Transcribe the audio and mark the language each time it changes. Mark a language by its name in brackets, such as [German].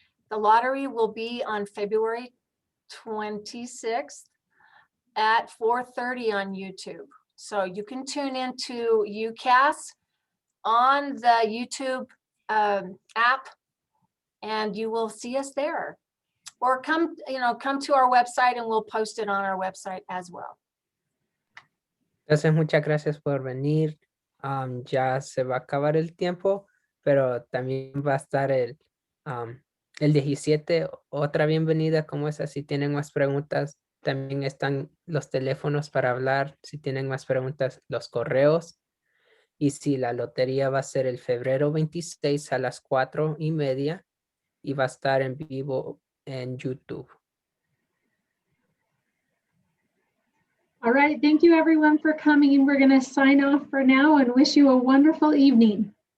[English] The lottery will be on February 26th at 4:30 on YouTube. So you can tune into Ucas on the YouTube app, and you will see us there. Or come to our website and we'll post it on our website as well. [Spanish] Entonces, muchas gracias por venir. Ya se va a acabar el tiempo, pero también va a estar el 17, otra bienvenida como esa. Si tienen más preguntas, también están los teléfonos para hablar. Si tienen más preguntas, los correos. Y si la lotería va a ser el febrero 26 a las 4:30 y va a estar en vivo en YouTube. [English] All right, thank you everyone for coming. We're going to sign off for now and wish you a wonderful evening.